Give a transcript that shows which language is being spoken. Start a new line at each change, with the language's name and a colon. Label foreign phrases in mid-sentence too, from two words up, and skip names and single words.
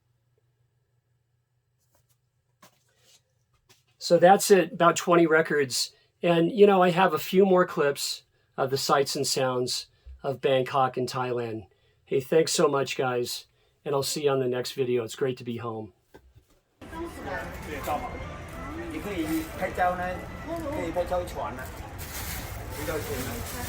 English: So that's it, about 20 records. And, you know, I have a few more clips of the sights and sounds of Bangkok and Thailand. Hey, thanks so much, guys. And I'll see you on the next video. It's great to be home.
Chinese: 你可以拍照呢，可以拍照船啊，比較遠啊。